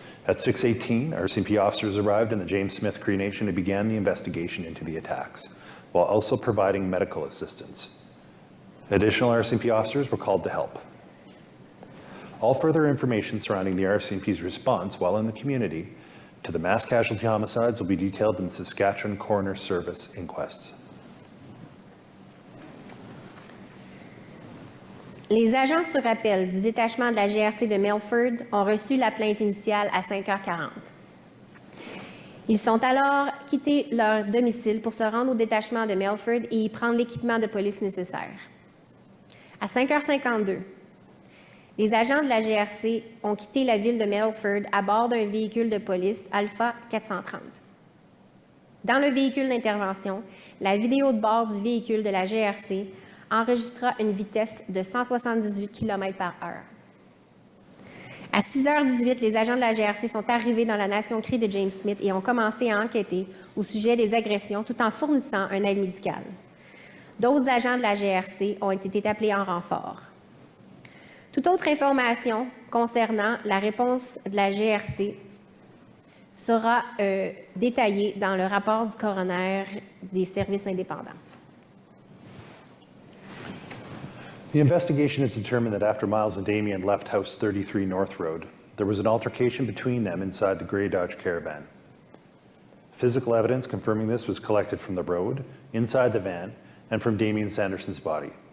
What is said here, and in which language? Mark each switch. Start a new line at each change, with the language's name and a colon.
English: At 6:18, RCMP officers arrived in the James Smith Cree Nation and began the investigation into the attacks, while also providing medical assistance. Additional RCMP officers were called to help. All further information surrounding the RCMP's response while in the community to the mass casualty homicides will be detailed in the Saskatchewan Coroner Service inquests.
French: Les agents sur appel du détachement de la GRC de Melfort ont reçu la plainte initiale à 5h40. Ils sont alors quittés leur domicile pour se rendre au détachement de Melford et y prendre l'équipement de police nécessaire. À 5h52, les agents de la GRC ont quitté la ville de Melford à bord d'un véhicule de police Alpha 430. Dans le véhicule d'intervention, la vidéo de bord du véhicule de la GRC enregistra une vitesse de 178 km/h. À 6h18, les agents de la GRC sont arrivés dans la Nation Cree de James Smith et ont commencé à enquêter au sujet des agressions tout en fournissant un aide médicale. D'autres agents de la GRC ont été appelés en renfort. Toute autre information concernant la réponse de la GRC sera détaillée dans le rapport du coroner des services indépendants.
English: The investigation has determined that after Miles and Damien left House 33 North Road, there was an altercation between them inside the gray Dodge Caravan. Physical evidence confirming this was collected from the road, inside the van, and from Damien Sanderson's body.